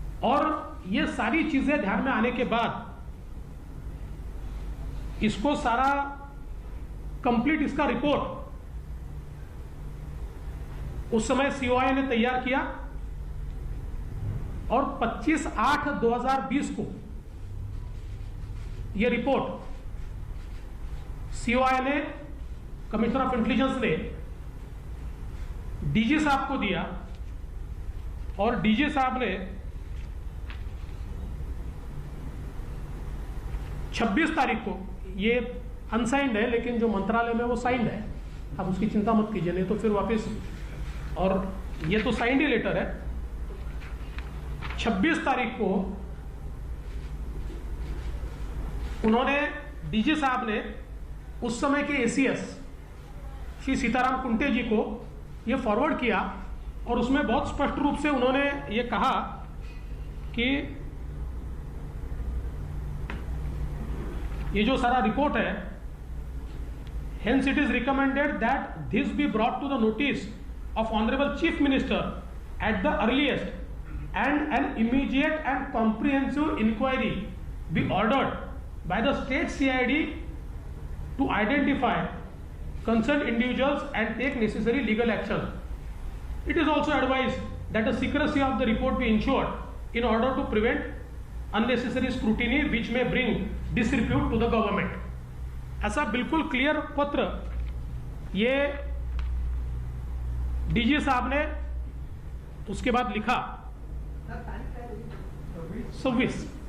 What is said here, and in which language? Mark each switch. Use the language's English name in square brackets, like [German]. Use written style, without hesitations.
[Hindi] और ये सारी चीजें ध्यान में आने के बाद इसको सारा कंप्लीट इसका रिपोर्ट उस समय सीओआई ने तैयार किया और 25/8/2020 को यह रिपोर्ट सीओआई ने, कमिश्नर ऑफ इंटेलिजेंस ने डीजी साहब को दिया और डीजी साहब ने 26 तारीख को, ये अनसाइंड है लेकिन जो मंत्रालय में वो साइंड है, आप उसकी चिंता मत कीजिए, नहीं तो फिर वापस, और ये तो साइंड ही लेटर है। 26 तारीख को उन्होंने, डीजी साहब ने उस समय के एसीएस श्री सीताराम कुंटे जी को ये फॉरवर्ड किया और उसमें बहुत स्पष्ट रूप से उन्होंने ये कहा कि ये जो सारा रिपोर्ट है, [English] hence it is recommended that this be brought to the notice of Honorable Chief Minister at the earliest, and an immediate and comprehensive inquiry be ordered by the state CID to identify concerned individuals and take necessary legal action. It is also advised that the secrecy of the report be ensured in order to prevent unnecessary scrutiny which may bring disrepute to the government. [Hindi] ऐसा बिल्कुल clear पत्र ये DG साहब ने उसके बाद लिखा 26/8।